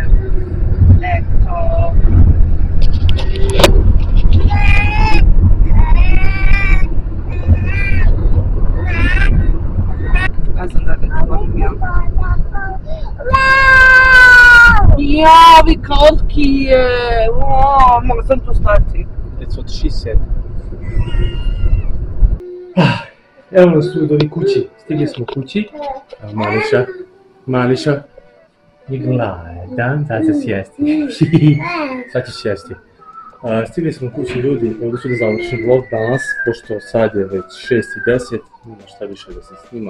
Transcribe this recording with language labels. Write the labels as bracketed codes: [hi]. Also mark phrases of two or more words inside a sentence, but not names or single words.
[bs] Eto. Ja sam da govorim ja. Javi koliki je! Mogu sam tu stati. [en] That's what she said. [bs] Evo nas tu do kući, stigli smo kući. Mališa, je gladan, sad će sjesti. Sad će sjesti. Stigli smo kući ljudi, ovdje ću da završim vlog danas, pošto sad je već 6:10, nema šta više da se snima.